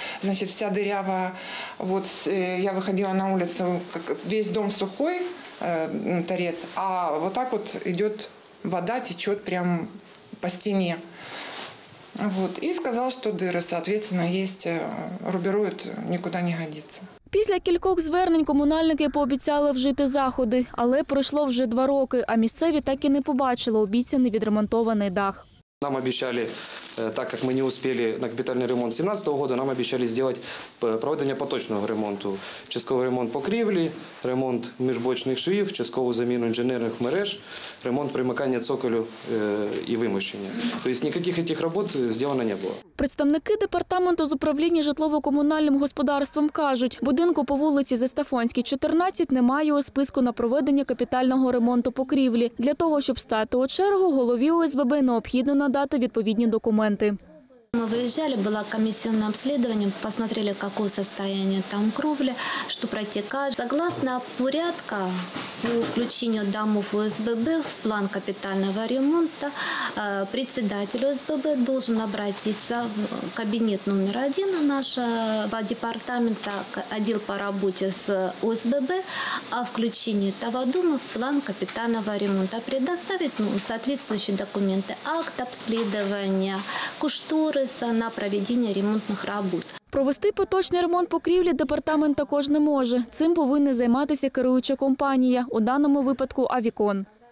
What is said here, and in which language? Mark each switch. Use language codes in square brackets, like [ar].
[ru] Значит, вся дырявая. Вот я выходила на улицу, весь дом сухой, торец, а вот так вот идет вода, течет прямо по стене. Вот. И сказал, что дыры, соответственно, есть, рубируют, никуда не годится. [uk] Після кількох звернень комунальники пообіцяли вжити заходи, але пройшло вже 2 роки, а місцеві так і не побачили обіцяний відремонтований дах. [ru] Нам обещали, так как мы не успели на капитальный ремонт 2017 года, нам обещали сделать [uk] проведення поточного ремонту. Частковий ремонт покрівлі, ремонт міжбочних швів, часткову заміну інженерних мереж, ремонт примикання цоколю і вимощення. Тобто ніяких цих робот зроблено не було. Представники департаменту з управління житлово-комунальним господарством кажуть, будинку по вулиці Застафонській, 14 немає у списку на проведення капітального ремонту покрівлі. Для того, щоб стати у чергу, голові ОСББ необхідно надати відповідні документи. [ru] Мы выезжали, было комиссионное обследование, посмотрели, какое состояние там кровли, что протекает. Согласно порядка, по включению домов ОСББ в план капитального ремонта председатель ОСББ должен обратиться в кабинет номер 1 нашего департамента, отдел по работе с ОСББ, о включении этого дома в план капитального ремонта, предоставить соответствующие документы, акт обследования, кошториса на проведение ремонтных работ. [uk] Провести поточний ремонт покрівлі департамент також не може. Цим повинна займатися керуюча компанія, у даному випадку «Авікон».